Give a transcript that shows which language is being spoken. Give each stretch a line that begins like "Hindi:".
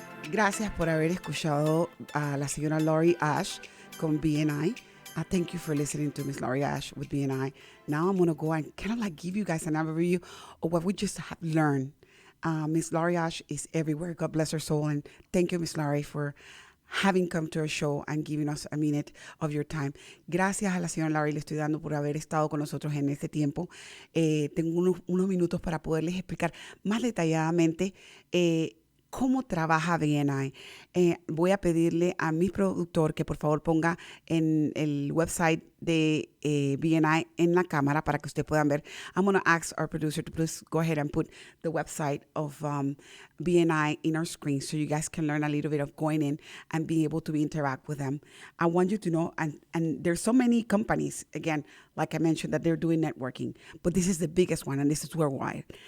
Spanish: Gracias por haber escuchado a la señora Laurie Ash con BNI.
English: Thank you for listening to Miss Laurie Ash with BNI. Now I'm going to go and kind of like give you guys an overview of what we just have learned. Miss Laurie Ash is everywhere. God bless her soul. And thank you, Miss Laurie, for having come to our show and giving us a minute of your time.
Spanish: Gracias a la señora Laurie le estoy dando por haber estado con nosotros en este tiempo. Tengo unos minutos para poderles explicar más detalladamente cómo trabaja BNI. Voy a pedirle a mi productor que por favor ponga en el website de BNI en la cámara para que ustedes puedan ver.
English: I'm going to ask our producer to please go ahead and put the website of BNI in our screen so you guys can learn a little bit of going in and being able to interact with them. I want you to know, and there's so many companies, again, like I mentioned, that they're doing networking, but this is the biggest one, and this is worldwide.